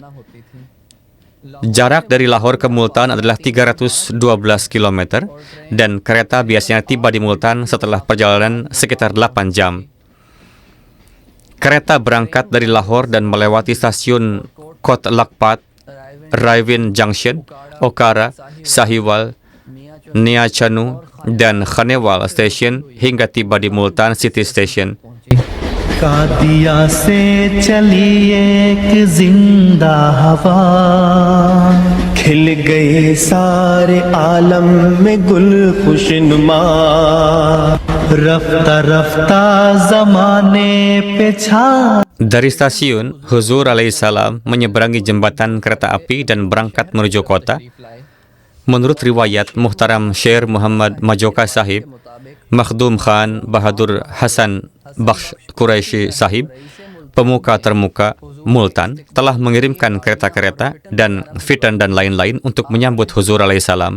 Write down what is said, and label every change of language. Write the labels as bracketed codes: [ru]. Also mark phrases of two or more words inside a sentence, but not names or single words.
[id] Jarak dari Lahore ke Multan adalah 312 km dan kereta biasanya tiba di Multan setelah perjalanan sekitar 8 jam. Kereta berangkat dari Lahore dan melewati stasiun Kot Lakpat, Raivin Junction, Okara, Sahiwal, Niachanu, dan Khanewal Station hingga tiba di Multan City Station. [ur] قادیاں سے چلی ایک زندہ ہوا کھل گئے سارے عالم میں گل خوشنما رفتہ رفتہ زمانے پہ چھا. [id] Dari stasiun, Huzur alaihissalam menyeberangi jembatan kereta api dan berangkat menuju kota. Menurut riwayat Muhtaram Syair Muhammad Majoka Sahib, Makhdum Khan Bahadur Hasan Bakhsh Quraisy Sahib, pemuka termuka Multan, telah mengirimkan kereta-kereta dan fitan dan lain-lain untuk menyambut Huzur alaihissalam.